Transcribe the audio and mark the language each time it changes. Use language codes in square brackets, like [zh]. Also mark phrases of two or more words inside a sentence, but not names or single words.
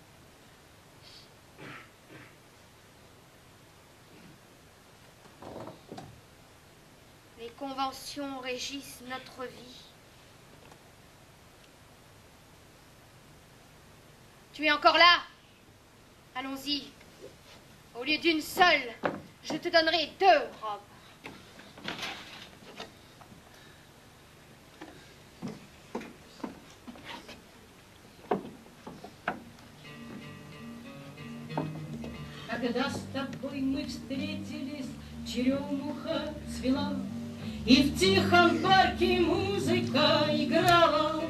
[fr] Les conventions régissent notre vie. Tu es encore là? Allons-y. Au lieu d'une seule, je te donnerai 2 robes. [ru] Когда с тобой мы встретились, черемуха цвела, и в тихом парке музыка играла.